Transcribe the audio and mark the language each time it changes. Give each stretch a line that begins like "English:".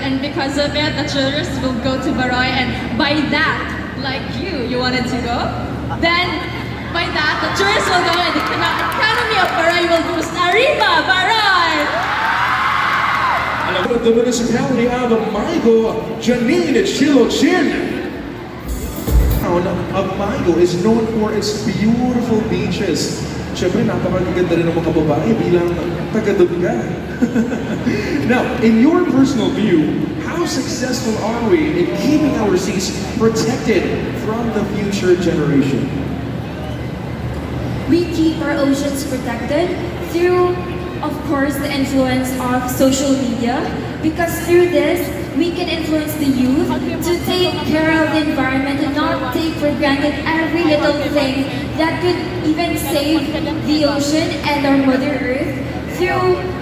English: And because of it, the tourists will go to Baroy, and by that, like you wanted to go, then by that, the tourists will go, and the economy of Baroy will boost.
Spanish: Arriba, Baroy!
English: The municipality of Maigo, Janine Chilochin. The town of Maigo is known for its beautiful beaches.
Filipino: Siyempre, napakaganda rin ng mga babae bilang taga-Dugga.
English: Now, in your personal view, how successful are we in keeping our seas protected from the future generation? we keep our oceans protected through, of course, the influence of social media, because through this, we can influence the youth to take care of the environment and not take for granted every little thing that could even save the ocean and our Mother Earth through